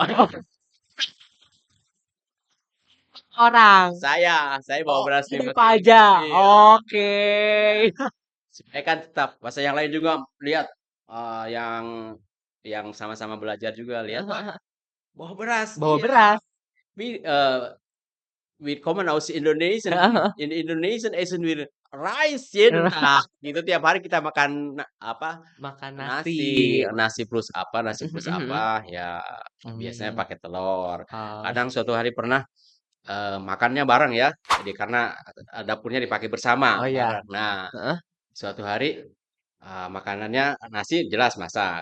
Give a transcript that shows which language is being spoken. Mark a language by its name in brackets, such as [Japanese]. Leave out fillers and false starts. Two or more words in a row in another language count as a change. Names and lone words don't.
[Indonesian] oh, orang? Saya bawa Oh, beras 5 Bapak kilo. aja? Iya. Oke. Supaya kan tetap masa yang lain juga lihat, yang sama-sama belajar juga lihat, Heeh "Wah, heeh. bawa beras." Bawa Iya. beras? [German] We, wir kommen aus Indonesien. Heeh heeh. In Indonesia essen wir Reis jeden Tag. [Indonesian] Gitu tiap hari kita makan apa, Makan nasi. nasi, nasi Mhm plus mhm mhm. apa, ya biasanya Mmm. pakai telur. Oh. Kadang suatu hari pernah, makannya bareng ya, jadi karena, dapurnya dipakai bersama, Oh ya. bareng. Nah, Heeh. suatu hari, makanannya nasi jelas masak,